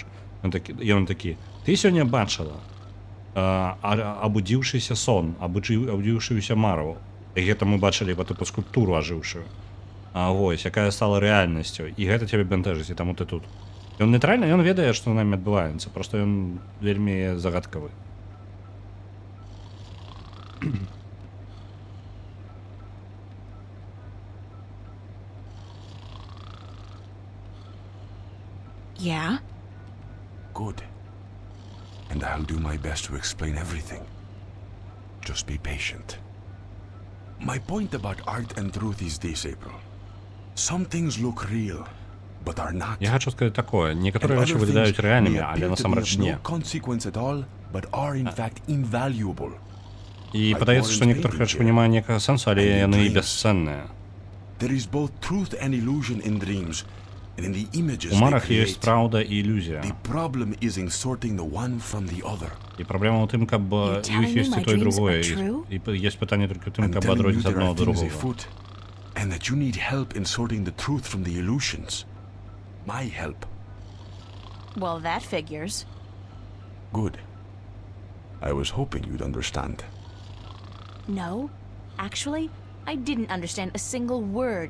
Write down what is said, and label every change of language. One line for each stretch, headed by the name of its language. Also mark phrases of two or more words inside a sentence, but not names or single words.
Belarusian: Ён такі, ты сёння бачыла абудзіўшыся сон, абудзіўшыюся мару. І гэта мы бачылі па тыпу скульптуру ажыўшую. Вось, якая стала рэальнасцю. І гэта цябе бянтэжыць, і таму ты тут. Ён нейтральна, ён ведае, што з намі адбываецца, проста ён вельмі загадкавы.
English: Yeah? Good. And I'll do my best to explain everything. Just be patient. My point about art and truth is this, April. Some things look real, but are not.
Russian: Я хочу сказать такое.
Belarusian: Некоторые рэчы выглядаюць рэальнымі, але насамрэч не.
English: Consequence at all, but are in fact invaluable.
Belarusian: І падаецца, што некаторых рэчаў не мае ніякага сэнсу, але яны і бясцэнныя.
English: There is both truth and illusion in dreams.
Belarusian: У марах ёсць праўда і ілюзія. І праблема ў тым, каб іх ёсць і то, і другое. І ёсць пытанне толькі ў тым, каб адрозніць адно ад другога.
English: And that you need help in sorting the truth from the illusions. My help. Well, that figures. Good. I was hoping you'd understand. No, actually, I didn't understand a single word.